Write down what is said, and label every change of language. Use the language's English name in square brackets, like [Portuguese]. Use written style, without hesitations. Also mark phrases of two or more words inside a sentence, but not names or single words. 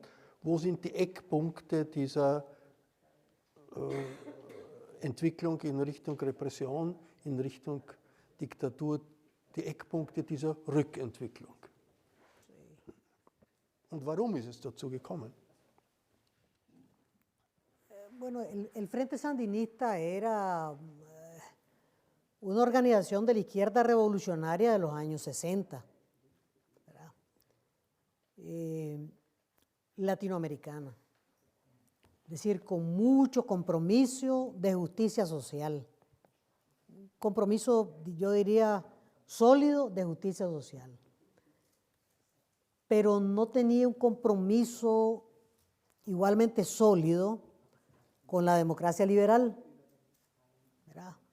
[German] Wo sind die Eckpunkte dieser Entwicklung in Richtung Repression, in Richtung Diktatur, die Eckpunkte dieser Rückentwicklung? Und warum ist es dazu gekommen? [Spanish] Bueno, el Frente Sandinista era una organización de la izquierda revolucionaria de los años 60, ¿verdad? Latinoamericana, es decir, con mucho compromiso de justicia social, un compromiso, yo diría, sólido de justicia social, pero no tenía un compromiso igualmente sólido con la democracia liberal, ¿verdad?